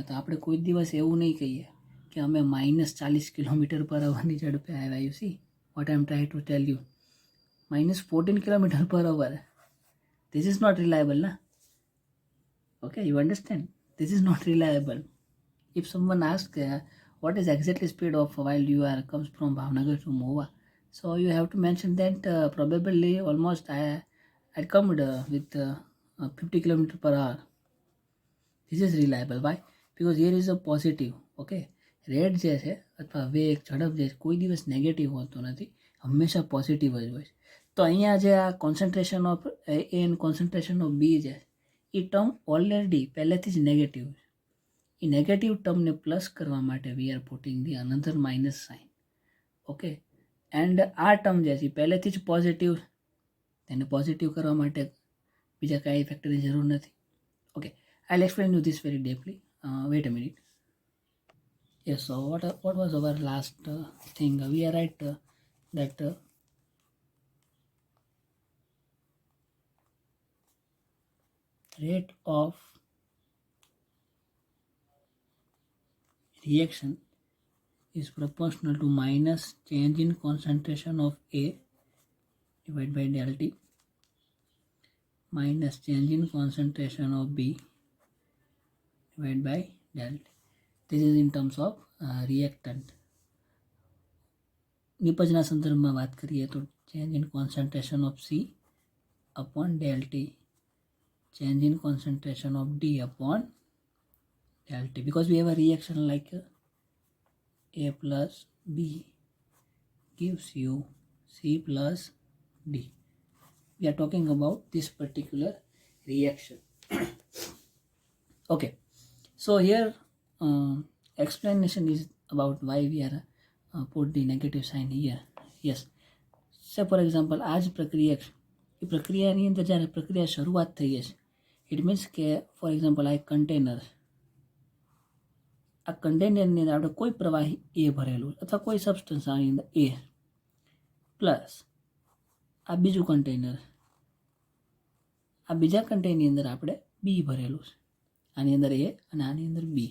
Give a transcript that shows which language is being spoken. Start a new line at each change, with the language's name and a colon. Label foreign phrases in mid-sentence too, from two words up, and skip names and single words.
Gujarati: તો આપણે કોઈ દિવસ એવું નહીં કહીએ કે અમે -40
English: kilometer per hour
Gujarati: ઝડપે આવ્યા.
English: You see what I am try to tell you, -14 kilometer per hour. This is not reliable na. Okay, you understand? This is not reliable. ઇફ સમવન આસ્ક what is exactly speed of while you are comes from Bhavnagar to Mohua, so you have to mention that probably almost I come with 50 km per hour. This is reliable. Why? Because here is a positive.
Gujarati: Okay, રેટ જે છે અથવા વેગ, ઝડપ જે કોઈ દિવસ નેગેટિવ હોતો નથી, હંમેશા પોઝિટિવ જ હોય. તો અહીંયા જે આ
English: concentration of A and concentration of B
Gujarati: છે એ ટર્મ ઓલરેડી પહેલેથી જ નેગેટિવ છે. એ
English: negative term plus
Gujarati: કરવા માટે
English: we are putting the another minus sign.
Gujarati: ઓકે, એન્ડ આ ટર્મ જે છે પહેલેથી જ પોઝિટિવ, તેને પોઝિટિવ કરવા માટે બીજા કાંઈ ફેક્ટરની જરૂર નથી.
English: Okay, I explain you this very deeply. Wait a minute. Yes, so what was our last thing? We are right that rate of reaction is proportional to minus change in concentration of A divided by del T minus change in concentration of B divided by del T. This is in terms of reactant.
Gujarati: નિપજના સંદર્ભમાં વાત કરીએ તો
English: change in concentration of C upon del T, change in concentration of D upon del T, because we have a reaction like A plus B gives you C plus D. We are talking about this particular reaction. Okay, so here explanation is about why we are put the negative sign here. Yes, say for example
Gujarati: આ જ પ્રક્રિયા, એ પ્રક્રિયાની અંદર જ્યારે પ્રક્રિયા શરૂઆત થઈ છે,
English: it means
Gujarati: કે
English: for example
Gujarati: આ એક કન્ટેનર, આ કન્ટેનરની અંદર આપણે કોઈ પ્રવાહી એ ભરેલું અથવા કોઈ સબસ્ટન્સ આની અંદર એ પ્લસ આ બીજું કન્ટેનર, આ બીજા કન્ટેનરની અંદર આપણે બી ભરેલું છે, આની અંદર એ અને આની અંદર બી.